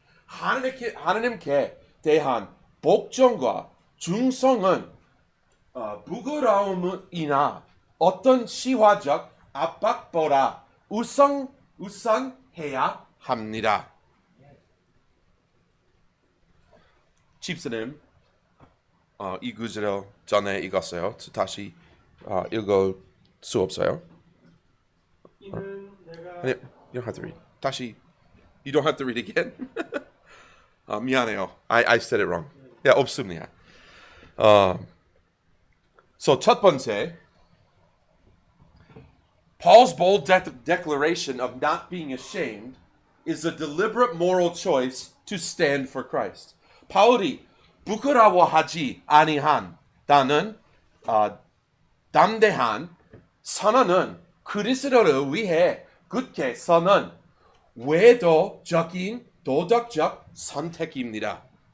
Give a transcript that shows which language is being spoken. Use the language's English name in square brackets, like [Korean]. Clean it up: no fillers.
[Korean] 하나님께 대한 복종과 중성은 부끄러움이나 어떤 시화적 압박보다 우선해야 합니다. 집사님, 이 구절을 전에 읽었어요. 다시 읽을 수 없어요? [English] 아니, you don't have to read. 다시, you don't have to read again. [Korean] 미안해요. [English] I said it wrong. [Korean] 없습니다. [English] So [Korean] 첫 번째, [English] Paul's bold declaration of not being ashamed is a deliberate moral choice to stand for Christ. [Korean] 바울이 부끄러워하지 아니한다는 담대한 선언은 그리스도를 위해 굳게 서는 외도적인 도덕적 선택입니다.